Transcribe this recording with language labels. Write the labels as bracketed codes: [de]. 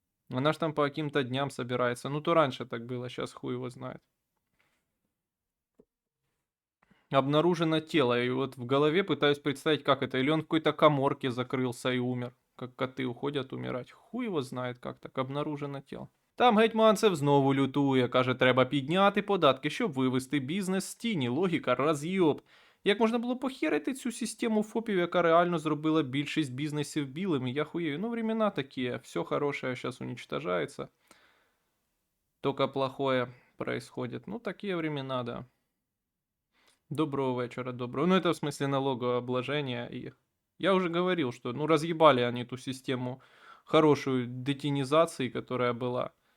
[ru] Она ж там по каким-то дням собирается, ну то раньше так было, сейчас хуй его знает. Обнаружено тело, и вот в голове пытаюсь представить, как это, или он в какой-то каморке закрылся и умер, как коты уходят умирать, хуй его знает, как так, обнаружено тело. [uk] Там Гетьманцев знову лютує, каже, треба підняти податки, щоб вивести бізнес з тіні. Логіка роз'єб. Як можна було похерити цю систему ФОПів, яка реально зробила більшість бізнесів білими? Я хуєю. [ru] Ну, времена такі, все хорошее сейчас уничтожается. Только плохое происходит. Ну, такие времена, да. Доброго вечера, доброго. Ну, это в смысле налогообложения. И я уже говорил, что, ну, разъебали они ту систему хорошую детинизации, которая была.